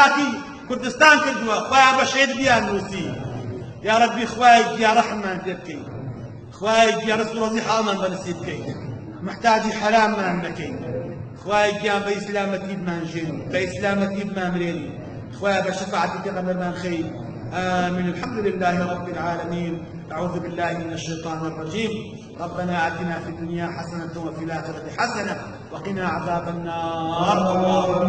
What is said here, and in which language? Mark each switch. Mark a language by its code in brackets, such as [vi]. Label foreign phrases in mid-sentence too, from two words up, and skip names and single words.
[ckb] خاکی کوردستان کردووە خوای بە شەهید بیان نووسی [ar] یا رەبی [ckb] خوای گیا ڕەحممان پێ بکەین خوای گیا ڕزق و ڕۆزی حاڵمان بەنسیب بکەین محتاجی حەراممان نەکەین خوای گیان بە ئیسلامەتی بمانژێن بە ئیسلامەتی بمامرێنی خوای بە شەفاعەتی پێغەمبەرمان خەین [ar] آمين الحمد لله رب العالمين أعوذ بالله من الشيطان الرجيم ربنا آتنا في الدنيا حسنة وفي الآخرة حسنة وقنا عذاب النار